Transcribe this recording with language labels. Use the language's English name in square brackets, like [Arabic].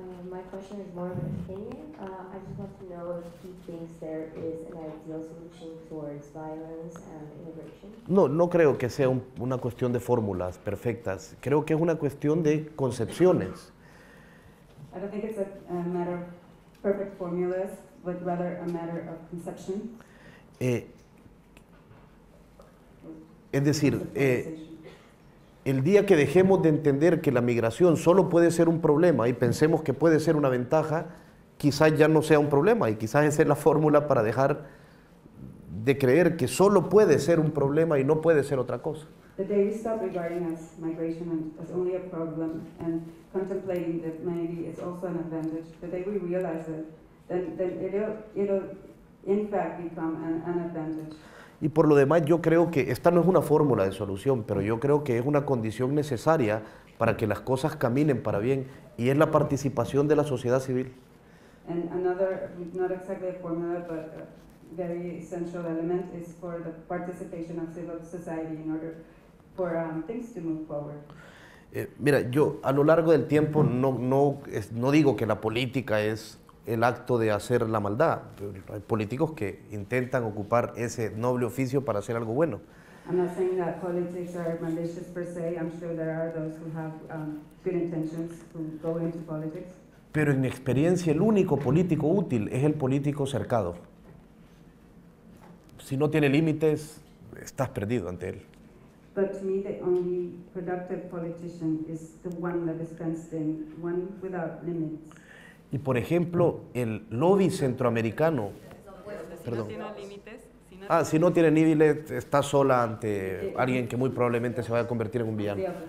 [English] My question is more of an opinion. I just want to know if he thinks there is an ideal solution towards violence and immigration. [Spanish] No creo que sea una cuestión de fórmulas perfectas. Creo que es una cuestión de concepciones. [English] I don't think it's a matter of perfect formulas, but rather a matter of conception. [Spanish] Es decir, el día que dejemos de entender que la migración solo puede ser un problema y pensemos que puede ser una ventaja, quizás ya no sea un problema y quizás esa es la fórmula para dejar de creer que solo puede ser un problema y no puede ser otra cosa. [English] The day we stop regarding migration as only a problem and contemplating that maybe it's also an advantage, the day we realize it, then it'll in fact become an advantage. [Spanish] Y por lo demás yo creo que esta no es una fórmula de solución, pero yo creo que es una condición necesaria para que las cosas caminen para bien y es la participación de la sociedad civil. [English] And another, not exactly a formula, but a very essential element is for the participation of civil society in order for things to move forward. [Spanish] Mira, yo a lo largo del tiempo no digo que la política es el acto de hacer la maldad. Hay políticos que intentan ocupar ese noble oficio para hacer algo bueno. [English] I'm not saying that politics are malicious per se. I'm sure there are those who have good intentions who go into politics. [Spanish] Pero en mi experiencia el único político útil es el político cercado. Si no tiene límites, estás perdido ante él. [English] But to me, the only productive politician is the one that is fenced in, one without limits. [Spanish] Y por ejemplo, el lobby centroamericano, perdón. Si no tiene límites, está sola ante alguien que muy probablemente se vaya a convertir en un villano.